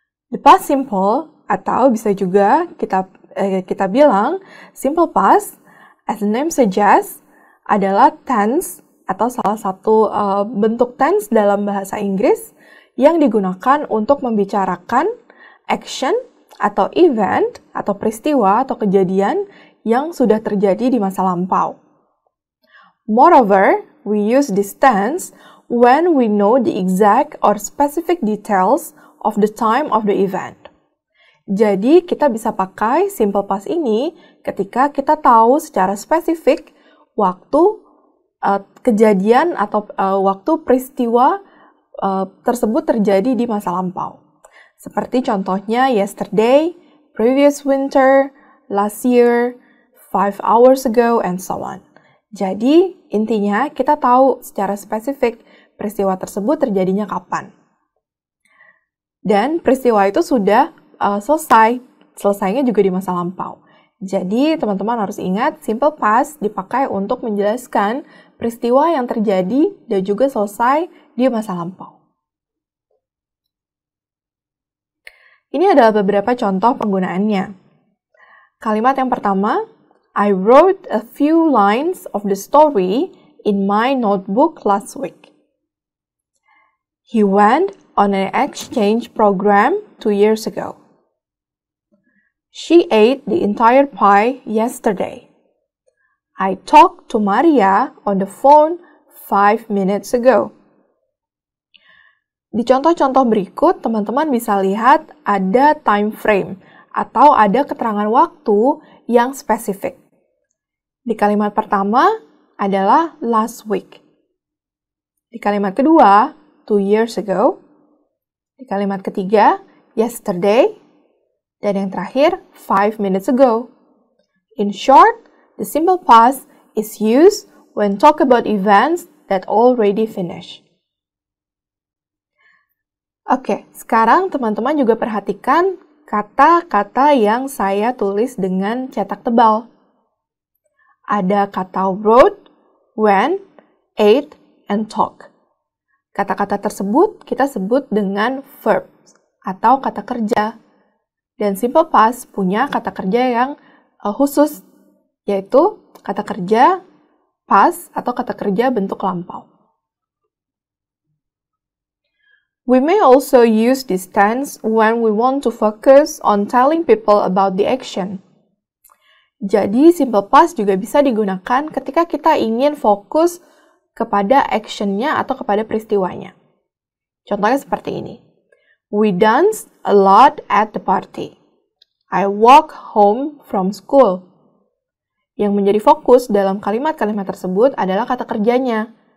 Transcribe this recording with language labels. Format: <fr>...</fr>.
<id>The past simple, atau bisa juga kita bilang simple past,</id> <en>as the name suggests,</en> <id>adalah tense atau salah satu bentuk tense dalam bahasa Inggris yang digunakan untuk membicarakan action atau event atau peristiwa atau kejadian yang sudah terjadi di masa lampau.</id> <en>Moreover, we use this tense when we know the exact or specific details of the time of the event.</en> <id>Jadi, kita bisa pakai simple past ini ketika kita tahu secara spesifik waktu kejadian atau waktu peristiwa tersebut terjadi di masa lampau. Seperti contohnya</id> <en>yesterday, previous winter, last year, 5 hours ago, and so on.</en> <id>Jadi, intinya kita tahu secara spesifik peristiwa tersebut terjadinya kapan. Dan peristiwa itu sudah selesainya juga di masa lampau. Jadi, teman-teman harus ingat, simple past dipakai untuk menjelaskan peristiwa yang terjadi dan juga selesai di masa lampau. Ini adalah beberapa contoh penggunaannya. Kalimat yang pertama,</id> <en>I wrote a few lines of the story in my notebook last week. He went on an exchange program 2 years ago. She ate the entire pie yesterday. I talked to Maria on the phone 5 minutes ago.</en> <id>Di contoh-contoh berikut, teman-teman bisa lihat ada time frame atau ada keterangan waktu yang spesifik. Di kalimat pertama adalah</id> <en>last week.</en> <id>Di kalimat kedua,</id> <en>2 years ago.</en> <id>Di kalimat ketiga, yesterday. Dan yang terakhir,</id> <en>5 minutes ago. In short, the simple past is used when talk about events that already finished.</en> <id>Oke, sekarang teman-teman juga perhatikan kata-kata yang saya tulis dengan cetak tebal. Ada kata wrote, went, ate, and talk. Kata-kata tersebut kita sebut dengan verbs atau kata kerja. Dan simple past punya kata kerja yang khusus, yaitu kata kerja past atau kata kerja bentuk lampau.</id> <en>We may also use this tense when we want to focus on telling people about the action.</en> <id>Jadi, simple past juga bisa digunakan ketika kita ingin fokus kepada action-nya atau kepada peristiwanya. Contohnya seperti ini.</id> <en>We danced a lot at the party. I walk home from school.</en> <id>Yang menjadi fokus dalam kalimat-kalimat tersebut adalah kata kerjanya.</id>